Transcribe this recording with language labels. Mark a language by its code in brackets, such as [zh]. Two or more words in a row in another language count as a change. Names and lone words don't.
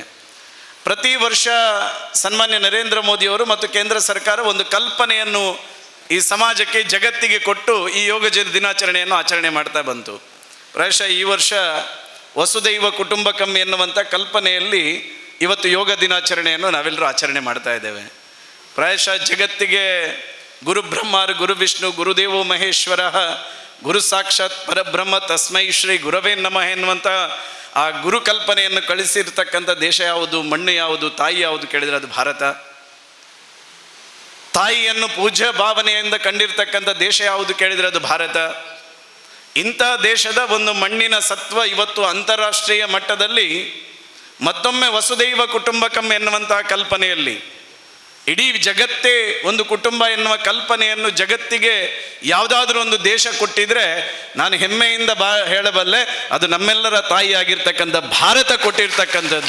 [kn] ಪ್ರತಿ ವರ್ಷ ಸನ್ಮಾನ್ಯ ನರೇಂದ್ರ ಮೋದಿಯವರು ಮತ್ತು ಕೇಂದ್ರ ಸರ್ಕಾರ ಒಂದು ಕಲ್ಪನೆಯನ್ನು ಈ ಸಮಾಜಕ್ಕೆ ಜಗತ್ತಿಗೆ ಕೊಟ್ಟು ಈ ಯೋಗ ದಿನಾಚರಣೆಯನ್ನು ಆಚರಣೆ ಮಾಡ್ತಾ ಬಂತು. ಪ್ರಾಯಶಃ ಈ ವರ್ಷ [sa] ವಸುದೈವ ಕುಟುಂಬಕಂ [kn] ಎನ್ನುವಂಥ ಕಲ್ಪನೆಯಲ್ಲಿ ಇವತ್ತು ಯೋಗ ದಿನಾಚರಣೆಯನ್ನು ನಾವೆಲ್ಲರೂ ಆಚರಣೆ ಮಾಡ್ತಾ ಇದ್ದೇವೆ. ಪ್ರಾಯಶಃ ಜಗತ್ತಿಗೆ [sa] ಗುರು ಬ್ರಹ್ಮ ಗುರು ವಿಷ್ಣು ಗುರುದೇವೋ ಮಹೇಶ್ವರ ಗುರು ಸಾಕ್ಷಾತ್ ಪರಬ್ರಹ್ಮ ತಸ್ಮೈ ಶ್ರೀ ಗುರವೇ ನಮಃ [kn] ಎನ್ನುವಂಥ ಆ ಗುರು ಕಲ್ಪನೆಯನ್ನು ಕಳಿಸಿರ್ತಕ್ಕಂಥ ದೇಶ ಯಾವುದು, ಮಣ್ಣು ಯಾವುದು, ತಾಯಿ ಯಾವುದು ಕೇಳಿದರೆ ಅದು ಭಾರತ. ತಾಯಿಯನ್ನು ಪೂಜ್ಯ ಭಾವನೆಯಿಂದ ಕಂಡಿರ್ತಕ್ಕಂಥ ದೇಶ ಯಾವುದು ಕೇಳಿದರೆ ಅದು ಭಾರತ. ಇಂಥ ದೇಶದ ಒಂದು ಮಣ್ಣಿನ ಸತ್ವ ಇವತ್ತು ಅಂತಾರಾಷ್ಟ್ರೀಯ ಮಟ್ಟದಲ್ಲಿ ಮತ್ತೊಮ್ಮೆ [sa] ವಸುದೈವ ಕುಟುಂಬಕಂ [kn] ಎನ್ನುವಂತಹ ಕಲ್ಪನೆಯಲ್ಲಿ ಇಡೀ ಜಗತ್ತೇ ಒಂದು ಕುಟುಂಬ ಎನ್ನುವ ಕಲ್ಪನೆಯನ್ನು ಜಗತ್ತಿಗೆ ಯಾವುದಾದ್ರೂ ಒಂದು ದೇಶ ಕೊಟ್ಟಿದ್ರೆ ನಾನು ಹೆಮ್ಮೆಯಿಂದ ಹೇಳಬಲ್ಲೆ, ಅದು ನಮ್ಮೆಲ್ಲರ ತಾಯಿಯಾಗಿರ್ತಕ್ಕಂಥ ಭಾರತ ಕೊಟ್ಟಿರ್ತಕ್ಕಂಥದ್ದು.